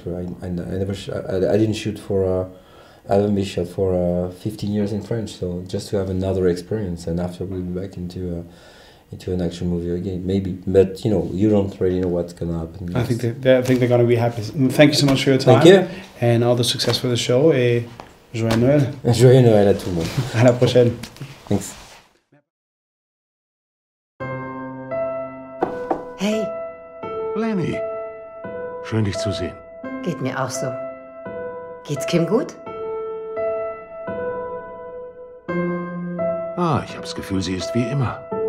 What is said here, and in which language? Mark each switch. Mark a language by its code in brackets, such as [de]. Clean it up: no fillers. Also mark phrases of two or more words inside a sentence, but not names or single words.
[en] I didn't shoot for I haven't been shot for 15 years in French, so just to have another experience, and after we'll be back into an action movie again, maybe. But you don't really know what's gonna happen next. I think they're gonna be happy. Thank you so much for your time. Thank you. And all the success for the show. [fr] Et joyeux Noël. Joyeux Noël à tout le monde. À la prochaine. [en] Thanks. Hey. [de] Lenny. Schön, dich zu sehen. Geht mir auch so. Geht's Kim gut? Ich habe das Gefühl, sie ist wie immer.